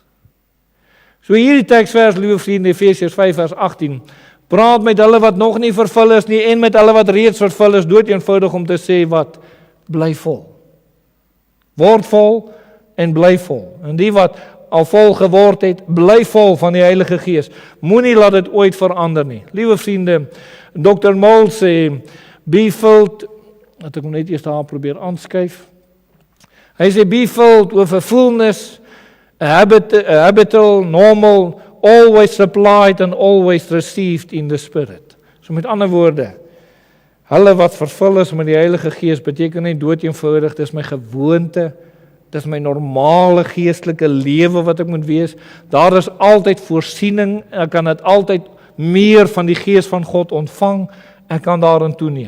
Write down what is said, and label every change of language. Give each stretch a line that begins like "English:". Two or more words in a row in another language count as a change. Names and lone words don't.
Afrikaans: So hierdie teksvers, liewe vriende, Efesiërs 5 vers 18, praat met hulle wat nog nie vervul is nie, en met hulle wat reeds vervul is, doeteenvoudig om te sê wat, bly vol. Word vol en bly vol. En die wat al vol geword het, bly vol van die Heilige Gees. Moenie laat dit ooit verander nie. Liewe vriende, Dr. Moll sê,
English: be filled,
Afrikaans: dat ek hom net eers daar probeer aanskuif. Hy sê,
English: be filled with a fullness, a habitual, normal, always supplied and always received in the Spirit.
Afrikaans: So met ander woorde, hulle wat vervul is met die Heilige Gees, beteken nie doeteenvoudig, dis my gewoonte, dis my normale geestelike lewe wat ek moet wees. Daar is altyd voorsiening, ek kan dit altyd meer van die Gees van God ontvang, ek kan daarin toeneem.